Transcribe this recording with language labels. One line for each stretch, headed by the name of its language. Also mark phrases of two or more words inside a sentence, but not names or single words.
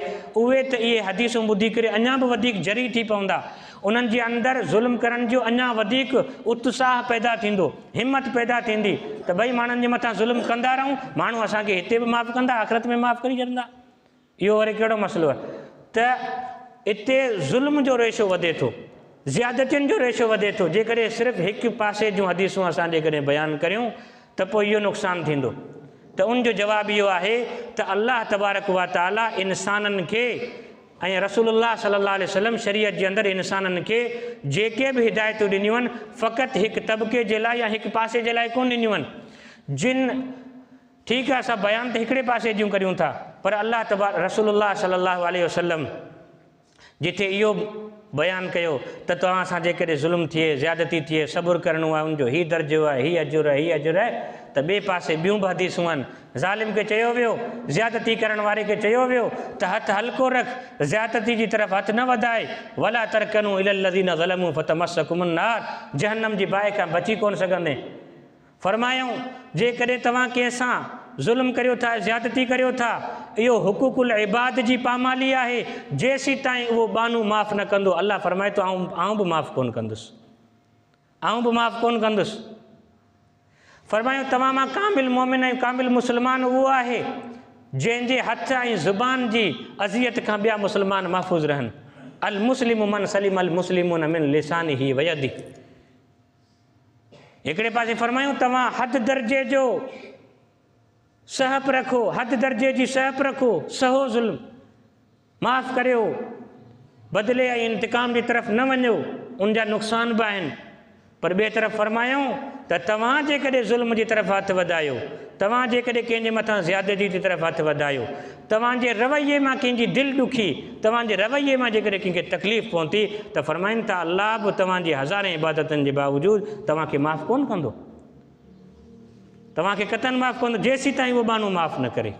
Sindhi: उहे त इहे हदीसूं ॿुधी करे अञा बि वधीक जरी थी पवंदा, उन्हनि जे अंदरि ज़ुल्म करण जो अञा वधीक उत्साह पैदा थींदो, हिमत पैदा थींदी त भई माण्हुनि जे मथां ज़ुल्म कंदा रहूं, माण्हू असांखे हिते बि माफ़ु कंदा, आख़िरत में माफ़ु करे छॾींदा। इहो वरी कहिड़ो मसइलो आहे त हिते ज़ुल्म जो रेशो वधे थो, ज़्यादतियुनि जो रेशो वधे थो। जेकॾहिं सिर्फ़ु हिकु पासे जूं हदीसूं असां जेकॾहिं बयानु करियूं त पोइ इहो नुक़सानु थींदो। त उनजो जवाबु इहो आहे त अल्लाह तबारक व तआला इंसाननि खे ऐं रसूलुल्लाह
Arabic: صلى الله عليه وسلم
Sindhi: शरीयत जे अंदरि इंसाननि खे जेके बि हिदायतूं ॾिनियूं आहिनि फ़क़ति हिकु तबिके जे लाइ या हिकु पासे जे लाइ कोन ॾिनियूं आहिनि। जिन ठीकु आहे, असां बयानु त हिकिड़े पासे जूं करियूं था, पर अल्लाह रसूलुल्लाह
Arabic: صلى الله عليه وسلم
Sindhi: जिथे इहो बयानु कयो त तव्हां सां जेकॾहिं ज़ुल्म थिए, ज़्यादती थिए, सबुरु करिणो आहे, उनजो हीउ दर्जो आहे, हीउ अजुर आहे, हीउ अजुर आहे, त ॿिए पासे ॿियूं बि हदीसूं आहिनि। ज़ालिम खे चयो वियो, ज़्यादती करण वारे खे चयो वियो त हथु हल्को रख, ज़्यादती जी तरफ़ हथु न वधाए,
Arabic: ولا تركنوا إلى الذين ظلموا فتمسكم النار,
Sindhi: जहन्नम जी बाहि खां बची कोन सघंदे। फरमायूं जेकॾहिं तव्हां कंहिंसां ज़ुल्म करियो था, ज़्यादती करियो था, इहो
Arabic: حقوق العباد
Sindhi: जी पामाली आहे, जेसीं ताईं उहो बानू माफ़ु न कंदो, अल्लाह फरमाए थो आऊं बि माफ़ु कोन कंदुसि, आऊं बि माफ़ु कोन कंदुसि। फरमायूं तव्हां मां कामिल मोमिन ऐं कामिल मुस्लमान उहो आहे जंहिंजे हथ ऐं ज़ुबान जी अज़ियत खां ॿिया मुस्लमान महफ़ूज़ रहनि।
Arabic: المسلم من سلم المسلمون من لسانه ويده.
Sindhi: हिकिड़े पासे फरमायूं तव्हां हद दर्जे जो सहप रखो, हद दर्जे जी सहप रखो, सहो ज़ुल्म, माफ़ु करियो, बदिले ऐं इंतिकाम जी तरफ़ न वञो, उनजा नुक़सान बि आहिनि। पर ॿिए तरफ़ फरमायूं त तव्हां जेकॾहिं ज़ुल्म जी तरफ़ हथु वधायो, तव्हां जेकॾहिं कंहिंजे मथां ज़्यादती जी तरफ़ हथु वधायो, तव्हांजे रवैये मां कंहिंजी दिलि ॾुखी, तव्हांजे रवैये मां जेकॾहिं कंहिंखे तकलीफ़ पहुती त फरमाइनि था अल्लाह बि तव्हांजी हज़ारे इबादतनि जे बावजूदि तव्हांखे माफ़ु कोन कंदो, तव्हांखे कतन माफ़ु कंदो जेसीं ताईं उहो माण्हू माफ़ु न करे।